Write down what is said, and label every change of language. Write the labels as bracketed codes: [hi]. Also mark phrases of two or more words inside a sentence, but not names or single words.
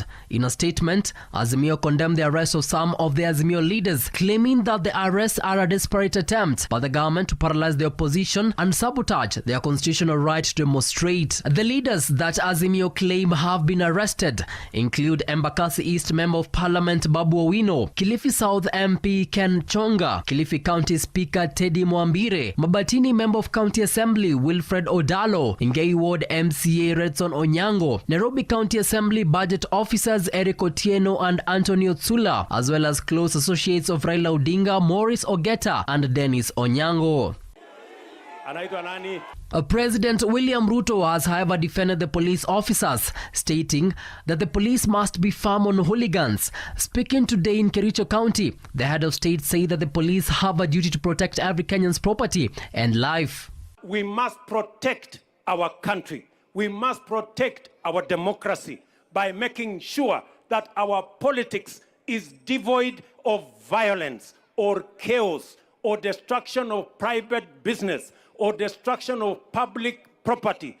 [en] In a statement, AZIMIO condemned the arrest of some of the AZIMIO leaders, claiming that the arrests are a desperate attempt by the government to paralyze the opposition and sabotage their constitutional right to demonstrate. The leaders that AZIMIO claim have been arrested include Embakasi East Member of Parliament Babu Owino, Kilifi South MP Ken Chonga, Kilifi County Speaker Teddy Mwambire, Mabatini Member of County Assembly Wilfred Odalo, Ngei Ward MCA Redson Onyango, Nairobi County Assembly Budget Officers Eric Otieno and Antonio Tsula, as well as close associates of Raila Odinga, Morris Ogeta and Dennis Onyango. President William Ruto has, however, defended the police officers, stating that the police must be firm on hooligans. Speaking today in Kericho County, the head of state said that the police have a duty to protect every Kenyan's property and life. We must protect our country. We must protect our democracy by making sure that our politics is devoid of violence or chaos or destruction of private business or destruction of public property.